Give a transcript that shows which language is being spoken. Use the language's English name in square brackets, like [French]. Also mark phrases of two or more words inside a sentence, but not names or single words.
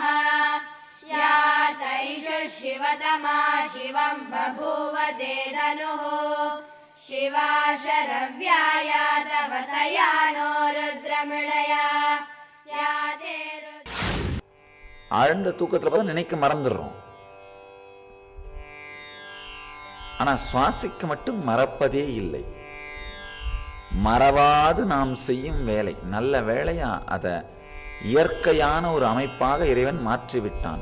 [Sanskrit] या तैषु शिवतमा शिवं बभूव ते धनुः शिवा शरव्याया तव तया नो रुद्रमृडया या ते [Tamil] ஆழ்ந்த தூக்கத்தில் பார்த்தா நினைக்க மறந்துடுறோம். ஆனா சுவாசிக்க மட்டும் மறப்பதே இல்லை. மறவாது நாம் செய்யும் வேலை நல்ல வேலையா அதை இயற்கையான ஒரு அமைப்பாக இறைவன் மாற்றிவிட்டான்.